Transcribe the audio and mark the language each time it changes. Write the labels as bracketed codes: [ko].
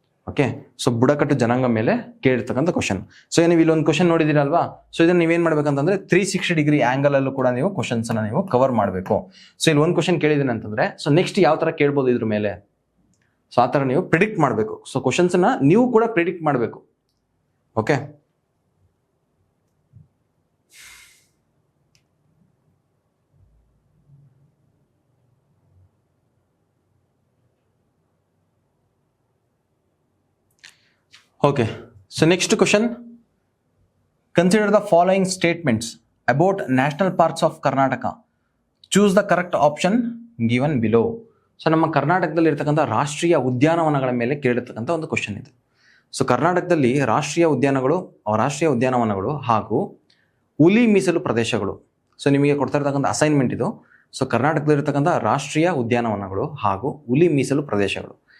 [kn] Okay, so ಬುಡಕಟ್ಟು ಜನಾಂಗ ಮೇಲೆ ಕೇಳಿರ್ತಕ್ಕಂಥ ಕ್ವಶನ್. ಸೊ ನೀವು ಇಲ್ಲೊಂದು ಕ್ವಶನ್ ನೋಡಿದಿರಲ್ವಾ. ಸೊ ಇದನ್ನು ನೀವೇನು ಮಾಡ್ಬೇಕಂತಂದ್ರೆ 360 ಡಿಗ್ರಿ ಆ್ಯಂಗಲ್ ಅಲ್ಲೂ ಕೂಡ ನೀವು ಕ್ವಶನ್ಸ್ ಅನ್ನ ನೀವು ಕವರ್ ಮಾಡಬೇಕು. ಸೊ ಇಲ್ಲಿ ಒಂದು ಕ್ವಶನ್ ಕೇಳಿದ್ದೀನಿ ಅಂತಂದ್ರೆ ಸೊ ನೆಕ್ಸ್ಟ್ ಯಾವ ಥರ ಕೇಳ್ಬೋದು ಇದ್ರ ಮೇಲೆ, ಸೊ ಆ ಥರ ನೀವು ಪ್ರಿಡಿಕ್ಟ್ ಮಾಡಬೇಕು. ಸೊ ಕ್ವಶನ್ಸನ್ನ ನೀವು ಕೂಡ ಪ್ರಿಡಿಕ್ಟ್ ಮಾಡಬೇಕು. [en] Okay, okay, so next question, consider the following statements about national parks of Karnataka, choose the correct option given below. [kn] So ನಮ್ಮ ಕರ್ನಾಟಕದಲ್ಲಿ ಇರ್ತಕ್ಕಂಥ ರಾಷ್ಟ್ರೀಯ ಉದ್ಯಾನವನಗಳ ಮೇಲೆ ಕೇಳಿರ್ತಕ್ಕಂಥ ಒಂದು ಕ್ವಶನ್ ಇದೆ. ಸೊ ಕರ್ನಾಟಕದಲ್ಲಿ ರಾಷ್ಟ್ರೀಯ ಉದ್ಯಾನವನಗಳು ಹಾಗೂ ಹುಲಿ ಮೀಸಲು ಪ್ರದೇಶಗಳು. ಸೊ ನಿಮಗೆ ಕೊಡ್ತಾ ಇರ್ತಕ್ಕಂಥ ಅಸೈನ್ಮೆಂಟ್ ಇದು. ಸೊ ಕರ್ನಾಟಕದಲ್ಲಿ ಇರ್ತಕ್ಕಂಥ ರಾಷ್ಟ್ರೀಯ ಉದ್ಯಾನವನಗಳು ಹಾಗೂ ಹುಲಿ ಮೀಸಲು ಪ್ರದೇಶಗಳು.